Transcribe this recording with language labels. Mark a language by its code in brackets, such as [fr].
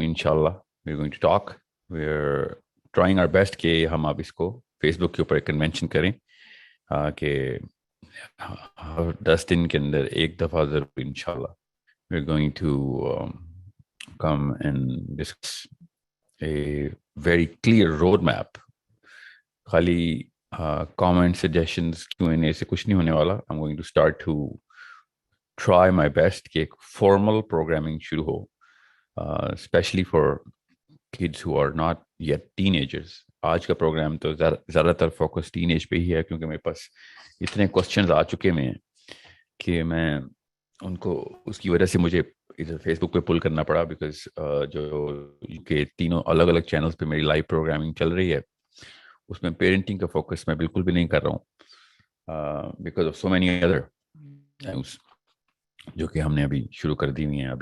[en] Inshallah, we're going to talk. We're trying our best [hi] कि हम आप इसको Facebook के ऊपर convention करें कि 10 दिन के अंदर एक दफ़ा ज़रूर इंशाल्लाह [en] we're going to come and discuss a very clear roadmap. [hi] खाली comment suggestions Q&A से कुछ नहीं होने वाला. [en] I'm going to start to try my best [hi] कि एक formal programming शुरू हो, [en] especially for kids who are not yet teenagers. [hi] आज का प्रोग्राम तो ज़्यादातर फोकस टीनेज पे ही है क्योंकि मेरे पास इतने क्वेश्चंस आ चुके हैं कि मैं उनको उसकी वजह से मुझे इधर फेसबुक पे पुल करना पड़ा बिकॉज जो के तीनों अलग अलग चैनल्स पे मेरी लाइव प्रोग्रामिंग चल रही है उसमें पेरेंटिंग का फोकस मैं बिल्कुल भी नहीं कर रहा हूँ [en] because of so many other news [hi] जो कि हमने अभी शुरू कर दी हुई हैं.